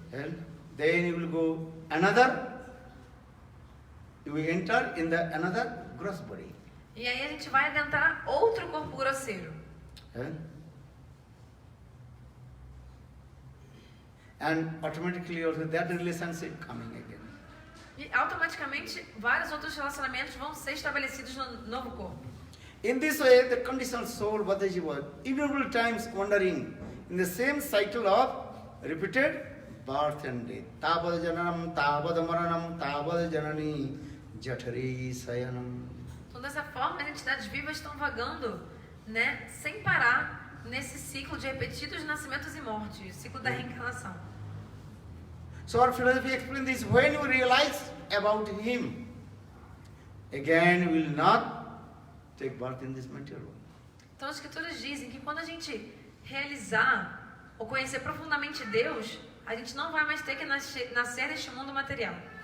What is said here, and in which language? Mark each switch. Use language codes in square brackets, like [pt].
[en] And then you will go another, you will enter in the another gross body. [pt] E aí a gente vai adentrar outro corpo grosseiro. [en] And automatically also that relationship coming again. [pt] E automaticamente vários outros relacionamentos vão ser estabelecidos no novo corpo. [en] In this way, the conditioned soul, Bhataji was innumerable times wandering in the same cycle of repeated birth and death. [sa] Tabad jananam, tabad maranam, tabad janani, jatari sayanam. [pt] Então, dessa forma, as entidades vivas estão vagando, né, sem parar, nesse ciclo de repetidos nascimentos e mortes, ciclo da reencarnação. [en] So our philosophy explains this: when you realize about him, again you will not take birth in this material world. [pt] Então, as escrituras dizem que quando a gente realizar ou conhecer profundamente Deus, a gente não vai mais ter que nascer neste mundo material.